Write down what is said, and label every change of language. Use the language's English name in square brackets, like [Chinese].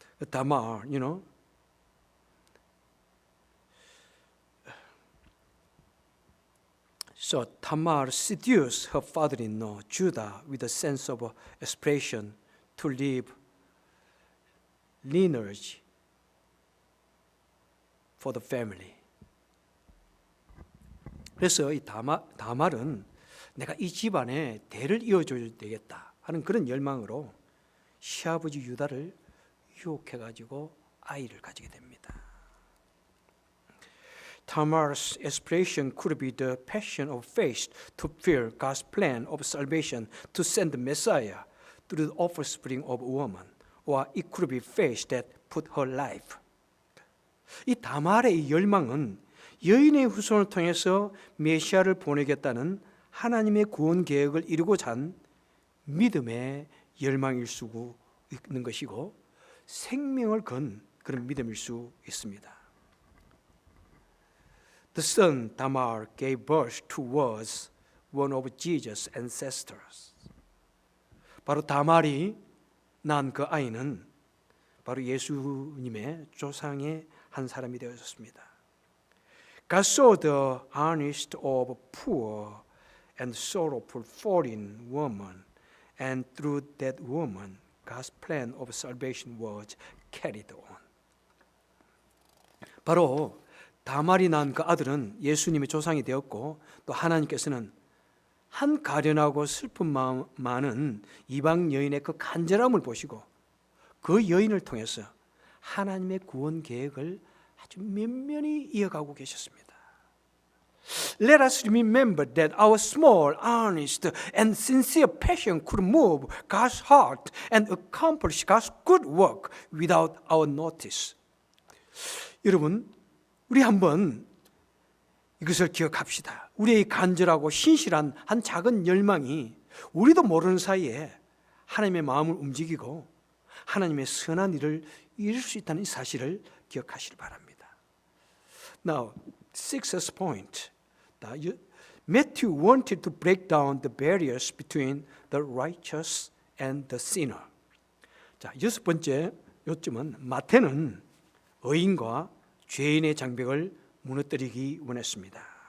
[English] Tamar, you know, so Tamar seduced her father-in-law Judah with a sense of aspiration to leave lineage for the family. [Korean] 그래서 이 다말은 내가 이 집안의 대를 이어줘야 되겠다 하는 그런 열망으로 시아버지 유다를 유혹해가지고 아이를 가지게 됩니다. [English] Tamar's aspiration could be the passion of faith to fulfill God's plan of salvation to send the Messiah through the offspring of a woman, or it could be faith that put her life. [Korean] 이 다말의 열망은 여인의 후손을 통해서 메시아를 보내겠다는 하나님의 구원 계획을 이루고자 한 믿음의 열망일 수 있는 것이고 생명을 건 그런 믿음일 수 있습니다. [English] The son Tamar gave birth to was one of Jesus' ancestors. [Korean] 바로 다말이 낳은 그 아이는 바로 예수님의 조상의 한 사람이 되었습니다. [English] God saw the earnest of poor and sorrowful foreign woman, and through that woman, God's plan of salvation was carried on. [Korean] 바로 다말이 낳은 그 아들은 예수님의 조상이 되었고 또 하나님께서는 한 가련하고 슬픈 마음 많은 이방 여인의 그 간절함을 보시고 그 여인을 통해서 하나님의 구원 계획을 아주 면면히 이어가고 계셨습니다. [English] Let us remember that our small, earnest, and sincere passion could move God's heart and accomplish God's good work without our notice. [Korean] 여러분, 우리 한번 이것을 기억합시다. 우리의 간절하고 신실한 한 작은 열망이 우리도 모르는 사이에 하나님의 마음을 움직이고 하나님의 선한 일을 이룰 수 있다는 사실을 기억하시기 바랍니다. [English] Now, sixth point. Matthew wanted to break down the barriers between the righteous and the sinner. [Korean] 자, 여섯 번째 요점은 마태는 의인과 죄인의 장벽을 무너뜨리기 원했습니다.